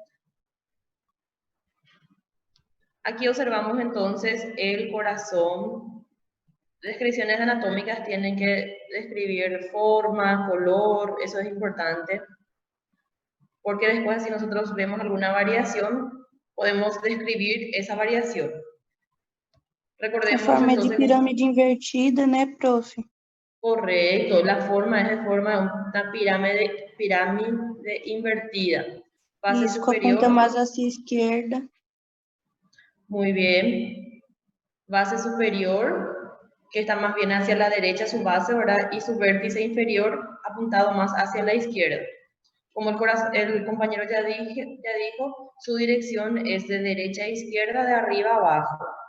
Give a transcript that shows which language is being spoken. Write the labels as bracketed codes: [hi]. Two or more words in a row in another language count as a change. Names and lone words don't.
[es] Aquí observamos entonces el corazón. Descripciones anatómicas tienen que describir forma, color, eso es importante. Porque después si nosotros vemos alguna variación, podemos describir esa variación. Recordemos [pt] A forma entonces, de pirâmide invertida, né, prof? [es] Correcto, la forma es de forma de una pirámide invertida. Base [pt] Isso, com a superior. ponta mais hacia a esquerda. [es] Muy bien. Base superior, que está más bien hacia la derecha su base, ¿verdad? Y su vértice inferior apuntado más hacia la izquierda. Como el compañero ya dijo, su dirección es de derecha a izquierda, de arriba a abajo.